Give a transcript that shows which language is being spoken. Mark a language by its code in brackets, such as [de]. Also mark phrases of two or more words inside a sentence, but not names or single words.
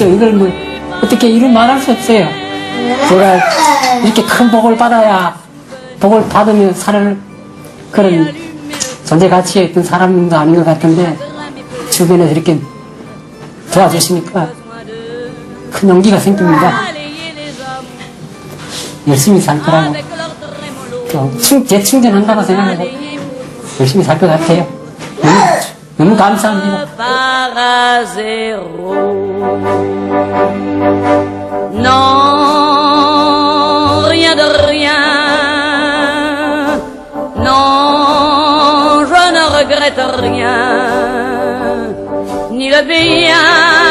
[ko] 이걸 뭐 어떻게 이루 말할 수 없어요. 제가 이렇게 큰 복을 받아야 복을 받으며 살 그런 존재 가치에 있던 사람도 아닌 것 같은데 주변에서 이렇게 도와주시니까 큰 용기가 생깁니다. 열심히 살 거라고 재충전한다고 생각하고 열심히 살 것 같아요. 너무 감사합니다. [fr] Non, rien de rien. Non, je ne regrette rien. Ni le bien